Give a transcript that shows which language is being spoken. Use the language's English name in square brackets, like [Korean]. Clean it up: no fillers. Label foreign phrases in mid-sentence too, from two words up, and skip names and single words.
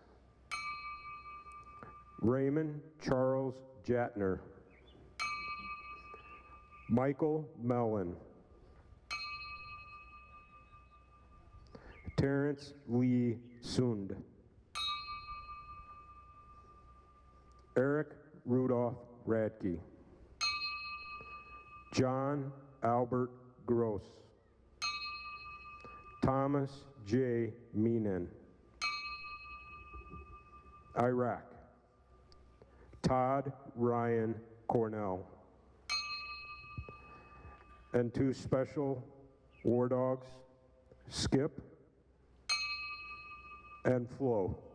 [English] Raymond Charles Jatner, Michael Mellon, Terrence Lee Sund, Eric Rudolph Radke, John Albert Gross, Thomas J. Meenan, Iraq, Todd Ryan Cornell, and 2 special war dogs, Skip and Flo.